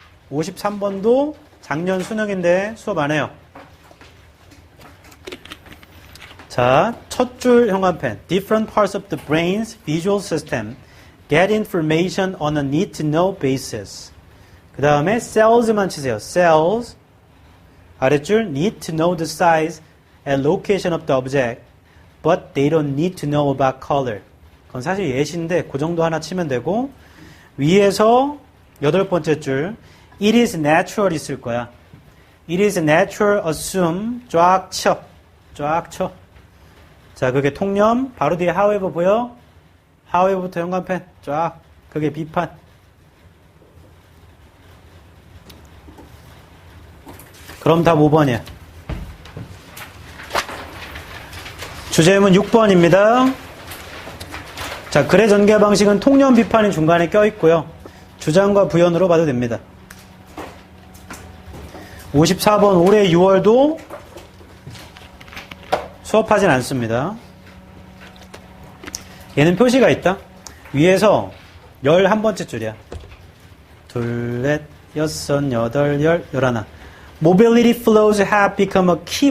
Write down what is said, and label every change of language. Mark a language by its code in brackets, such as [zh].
[ko] 53번도 작년 수능인데 수업 안 해요. 자, 첫 줄 형광펜. [en] Different parts of the brain's visual system get information on a need-to-know basis. [ko] 그 다음에 cells만 치세요. cells. [en] 아랫줄 need to know the size and location of the object, but they don't need to know about color. [ko] 그건 사실 예시인데 그 정도 하나 치면 되고, 위에서 여덟 번째 줄 [en] it is natural [ko] 있을 거야. [en] it is natural assume [ko] 쫙 쳐. 쫙 쳐. 자, 그게 통념. 바로 뒤에 however 보여? however부터 형광펜 쫙. 그게 비판. 그럼 답 5번이야. 주제문 6번입니다. 자, 글의 전개 방식은 통념 비판이 중간에 껴있고요. 주장과 부연으로 봐도 됩니다. 54번 올해 6월도 수업하진 않습니다. 얘는 표시가 있다. 위에서 11번째 줄이야. 둘, 넷, 여섯, 여덟, 열, 열하나. [en] Mobility flows have become a key.